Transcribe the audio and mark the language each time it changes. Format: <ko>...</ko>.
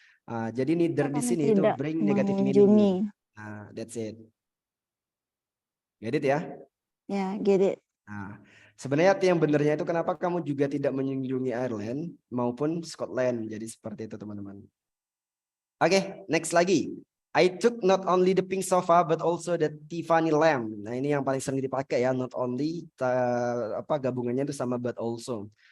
<id>Jadi neither di sini itu Tidak</id> <en>bring negative</en> <id>mengunjungi.</id> <en>meaning. That's it. Get it ya? Ya, get it.</en> <id>Nah, sebenarnya yang benernya itu kenapa kamu juga tidak mengunjungi Ireland maupun Scotland. Jadi seperti itu teman-teman. Oke, next lagi.</id> <en>I took not only the pink sofa but also the Tiffany lamp.</en> <id>Nah, ini yang paling sering dipakai ya, not only gabungannya itu sama but also.</id>